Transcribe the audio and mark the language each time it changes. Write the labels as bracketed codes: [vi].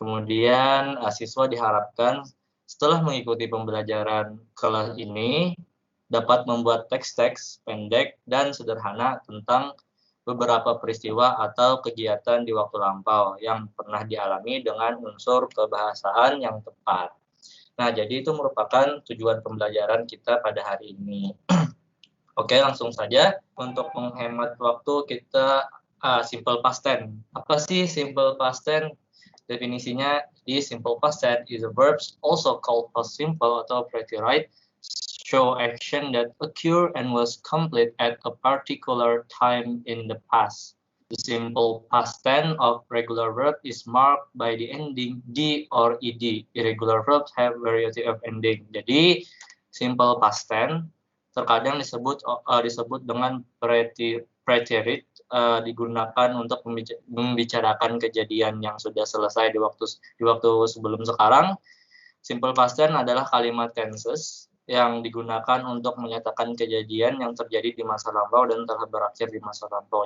[id] Kemudian siswa diharapkan setelah mengikuti pembelajaran kelas ini dapat membuat teks-teks pendek dan sederhana tentang beberapa peristiwa atau kegiatan di waktu lampau yang pernah dialami dengan unsur kebahasaan yang tepat. Nah, jadi itu merupakan tujuan pembelajaran kita pada hari ini. Oke, langsung saja. Untuk menghemat waktu kita simple past tense. Apa sih simple past tense? Definisinya di [en] simple past tense is a verbs also called past simple atau pretty right, show action that occurred and was complete at a particular time in the past. The simple past tense of regular verb is marked by the ending d or ed. Irregular verbs have variety of ending. [id] Jadi simple past tense terkadang disebut dengan preterite, digunakan untuk membicarakan kejadian yang sudah selesai di waktu sebelum sekarang. Simple past tense adalah kalimat tenses yang digunakan untuk menyatakan kejadian yang terjadi di masa lampau dan telah berakhir di masa lampau.